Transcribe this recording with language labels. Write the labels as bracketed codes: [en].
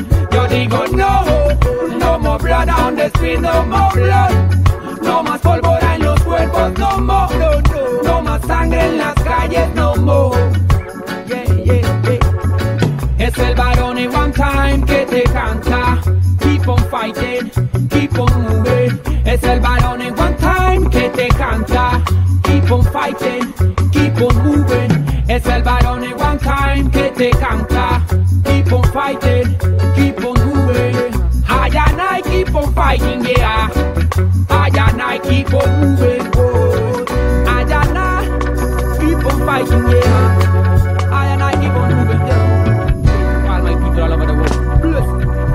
[es] Yo digo no, [en] no more blood on the street, no more blood. [es] No más pólvora en los cuerpos, [en] no more, [es] no, no. No más sangre en las calles, [en] no more. Yeah, yeah, yeah. [es] Es el varón en one time que te canta. [en] Keep on fighting, keep on moving. [es] Es el varón en one time que te canta. [en] Keep on fighting, keep on moving. [es] Es el varón en one time que te canta. [en] Keep on fighting, keep on moving. I and I keep on fighting, yeah. I and I keep on moving, oh. I and I keep on fighting, yeah. I and I keep on moving, yeah. While my people all over the world, bless me.